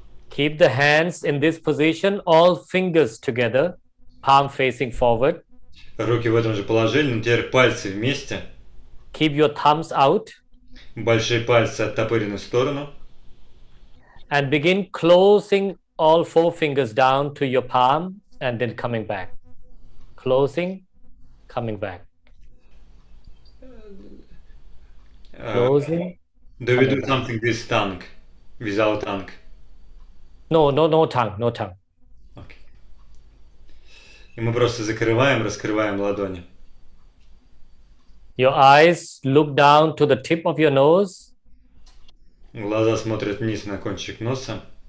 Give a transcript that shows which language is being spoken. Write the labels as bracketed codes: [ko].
[en] Keep the hands in this position, all fingers together, palm facing forward. [ru] Руки в этом же положении, но теперь пальцы вместе. [en] Keep your thumbs out. [ru] Большие пальцы оттопырены в сторону. [en] and begin closing all four fingers down to your palm and then coming back. Closing, coming back. Closing. Do we do Coming back. something with tongue? Without tongue? No tongue, no tongue. [ru] Окей. И мы просто закрываем, раскрываем ладони. [en] Your eyes look down to the tip of your nose. [ru] Глаза смотрят вниз на кончик носа.